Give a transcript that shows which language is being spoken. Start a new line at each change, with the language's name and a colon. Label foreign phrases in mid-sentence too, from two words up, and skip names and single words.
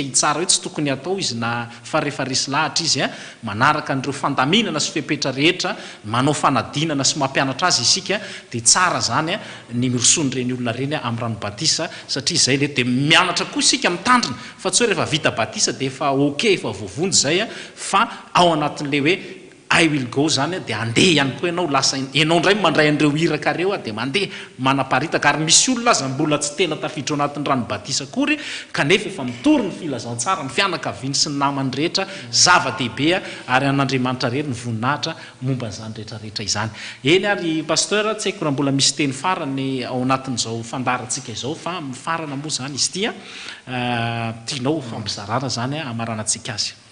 Malagasy: hitsara hoe tsy tokony atao izy na fa rehefa resy lahatra izy manaraka an'ireo fandaminana sy fepetra rehetra manao fanadinana sy mampianatra azy isika dia tsara zany ny mirosonyreny olona reny amin'ny rano batisa satria zay le dia mianatra koa isika mitandrina fa tsy hoe rehefa vita batisa dia efa ok efa voavonjy zay fa ao anatin'le hoe I
English: will go
Malagasy: zany dia andeha ihany koa ianao lasa ianao ndray mandray an'ireo iraka reo dia mandeha manaparitaka ary misy olona aza mbola tsy tena tafiditra ao anatin'ny rano batisa kory kanefa efa mitory ny filazantsara ny fianakaviany sy ny namany rehetra zava-dehibe ary an'Andriamanitra rery ny voninahitra momba n'izany rehetrarehetra izany eny ary pasteur tsy haiko raha mbola misy teny farany ao anatin'izao fandarantsika izao fa mifarana moa zany izy tia tianao fampizarana zany amaranantsika azy